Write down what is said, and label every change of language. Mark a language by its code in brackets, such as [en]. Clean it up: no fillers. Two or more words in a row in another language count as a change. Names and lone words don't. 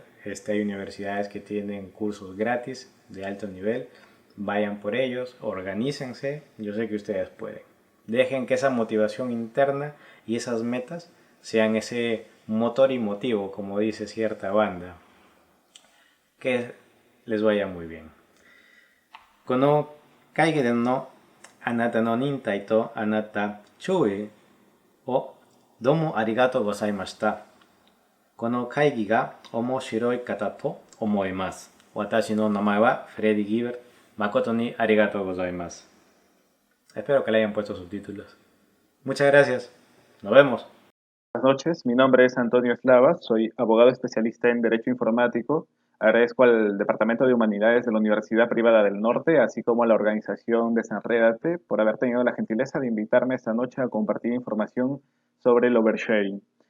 [es] Hay universidades que tienen cursos gratis de alto nivel, vayan por ellos, organícense, yo sé que ustedes pueden. Dejen que esa motivación interna y esas metas sean ese motor y motivo, como dice cierta banda. Que les vaya muy bien. [ja] この会議での あなたの 忍耐と あなた 注意を どうも ありがとう ございました. この会議が面白い方と思います。私の名前はフレディ・ギーベル。誠にありがとうございます。 [es] Espero que le hayan puesto subtítulos. Muchas gracias. Nos vemos. Buenas noches, mi nombre es Antonio Eslava, soy abogado especialista en Derecho Informático. Agradezco al Departamento de Humanidades de la Universidad Privada del Norte, así como a la organización Desenrédate, por haber tenido la gentileza de invitarme esta noche a compartir información sobre el oversharing.